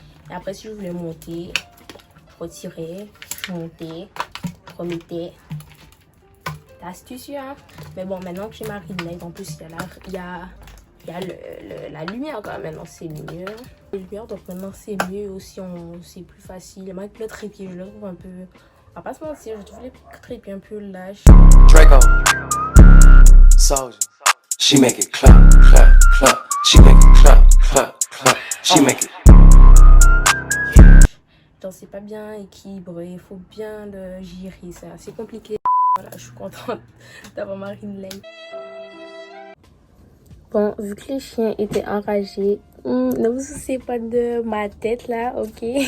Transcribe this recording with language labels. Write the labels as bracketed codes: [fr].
[fr] Et après, si je voulais monter, je retirais, je montais, remettais. C'est astucieux, hein? Mais bon, maintenant que j'ai ma ring light, en plus il y a la lumière quand même, maintenant c'est mieux. La lumière, donc maintenant c'est mieux aussi, c'est plus facile. Même avec le trépied, je le trouve un peu, on va pas se mentir, je trouve les trépieds un peu lâches. [en] Draco, Soldier, she make it clap, clap, clap, she make it clap, clap, clap, she make it. [fr] Genre c'est pas bien équilibré, il faut bien le gérer, c'est assez compliqué. Voilà, je suis contente d'avoir ma ring light. Bon, vu que les chiens étaient enragés, ne vous souciez pas de ma tête là, ok?